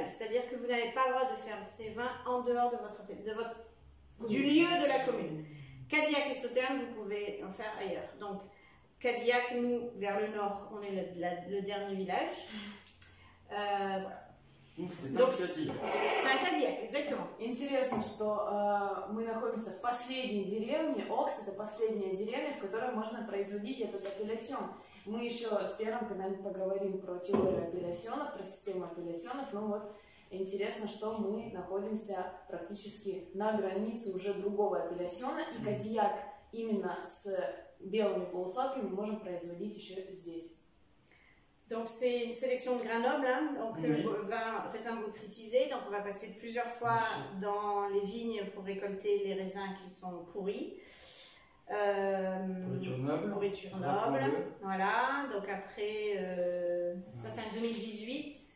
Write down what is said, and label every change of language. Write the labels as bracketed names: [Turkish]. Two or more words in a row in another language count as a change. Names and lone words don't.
[French] C'est-à-dire que vous n'avez pas le droit de faire ces vins en dehors de du lieu de la commune. Cadillac et Sauternes, vous pouvez en faire ailleurs. Donc, Cadillac, nous, vers le nord, on est le dernier village. Voilà. Donc c'est un Donc, Cadillac. C'est un Cadillac, exactement. [Russian] Интересно, что мы находимся в последней деревне. Окс — это последняя деревня, в которой можно производить этот апеллясьон. Мы еще с первым когда-нибудь поговорим про теорию апеллясьонов, про систему апеллясьонов. Но вот интересно, что мы находимся практически на границе уже другого апеллясьона. И Кадияк именно с белыми полусладками мы можем производить еще здесь. [French] Donc c'est une sélection de grains nobles, hein. Donc vin, raisin botrytisé. Donc on va passer plusieurs fois dans les vignes pour récolter les raisins qui sont pourris. Pourriture noble. Pourriture noble. Voilà. Donc après, ça c'est en 2018.